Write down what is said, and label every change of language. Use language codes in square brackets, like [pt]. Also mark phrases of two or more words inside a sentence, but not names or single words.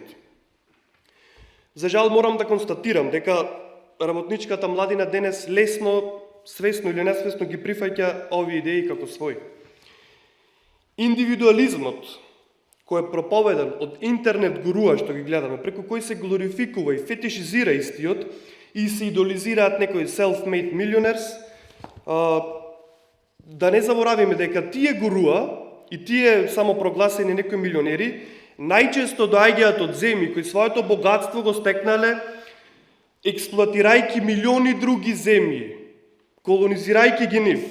[mk] За жал морам да констатирам дека работничката младина денес лесно, свесно или несвесно ги прифаќа овие идеи како своји. Индивидуализмот, кој е проповедан од интернет гуруа што ги гледаме, преку кој се глорификува и фетишизира истиот и се идолизираат некои [en] self-made millionaires, [mk] да не заборавиме дека тие гуруа и тие самопрогласени некои милионери најчесто доаѓаат од земји кои своето богатство го стекнале експлоатирајќи милиони други земји, колонизирајќи ги нив.